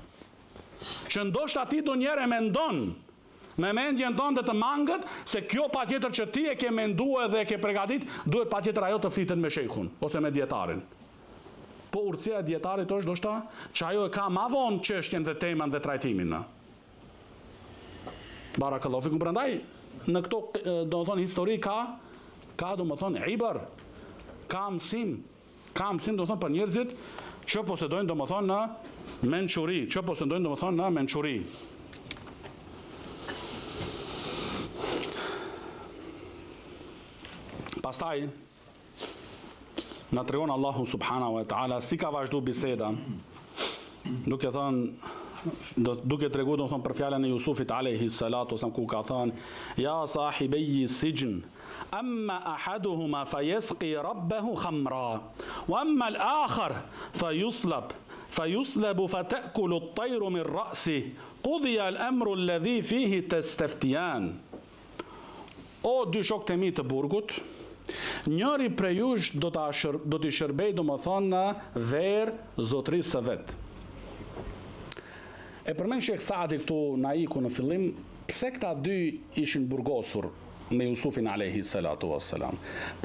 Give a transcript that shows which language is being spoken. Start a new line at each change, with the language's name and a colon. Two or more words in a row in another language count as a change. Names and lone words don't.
Albanian: Që ndoshta ti do njerë e mendon me mendjen tonë të mangët, se kjo patjetër që ti e ke menduar dhe e ke përgatit, duhet patjetër ajo të flitet me shejkhun ose me dietarin. Po urtësia e dietarit është ndoshta që ajo e ka më vonë çështjen dhe temën dhe trajtimin.
Arabic: بارك الله فيكم.
Albanian: Prandaj në këto domethënë histori ka domethënë ibar, ka mësim domethënë për njerëzit që posedojnë domethënë në mençuri, Pastaj, na tregon Allahu
Arabic: سبحانه وتعالى
Albanian: si ka vazhdu biseda, duke tregu domethënë për fjalën e Jusufit
Arabic: عليه الصلاة والسلام,
Albanian: ku ka thënë
Arabic: يا صاحبي السجن أما أحدكما فيسقي ربه خمرا وأما الآخر فيصلب فتأكل الطير من رأسه قضي الأمر الذي فيه تستفتيان.
Albanian: O dy shokët e mi të burgut, njëri prej jush do t'i shërbej domethënë në verë zotrisë së vet. E përmend Sheikh Saadi këtu na iku në fillim, pse këta dy ishin burgosur me Jusufin
Arabic: عليه الصلاة والسلام.